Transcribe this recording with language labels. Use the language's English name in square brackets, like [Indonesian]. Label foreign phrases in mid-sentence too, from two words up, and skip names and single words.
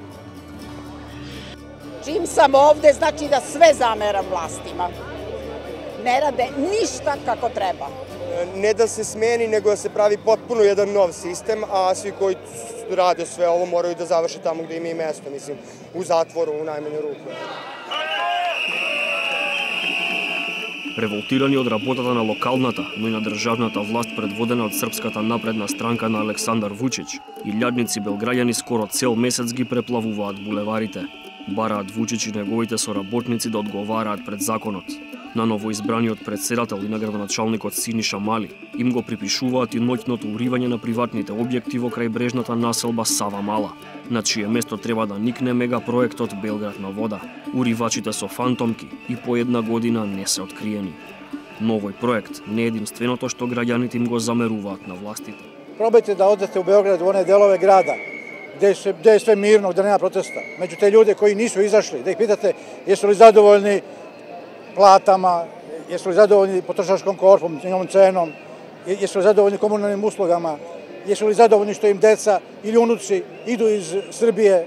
[Serbian] Čim sam ovde, znači da sve zameram vlastima. ne rade ništa kako treba. Ne da se smeni, nego da se pravi potpuno jedan nov sistem, a svi koji rade sve ovo moraju da završe tamo gde im je mesto, mislim, u zatvoru, u najmanju ruku. [Macedonian] Револтирани од работата на локалната, но и на државната власт предводена од Српската напредна странка на Александар Вучич, илјадници белграѓани скоро цел месец ги преплавуваат булеварите. Бараат Вучич и неговите соработници да одговараат пред законот. На новоизбраниот председател и на градоначалникот Синиша Мали им го припишуваат и ноќното уривање на приватните објекти во крајбрежната населба Сава Мала, на чие место треба да никне мегапроектот Белград на вода. Уривачите со фантомки и по една година не се откриени. Но овој проект не е единственото што граѓаните им го замеруваат на властите. [Serbian] Probajte da odete u Beograd, u one delove grada gde je sve mirno, gde nema protesta. Među te ljude koji nisu izašli, da ih pitate jesu li zadovoljni platama, jesu li zadovoljni potrošačkom korpom, njegovom cenom, jesu li zadovoljni komunalnim uslugama, jesu li zadovoljni što im deca ili unuci idu iz Srbije.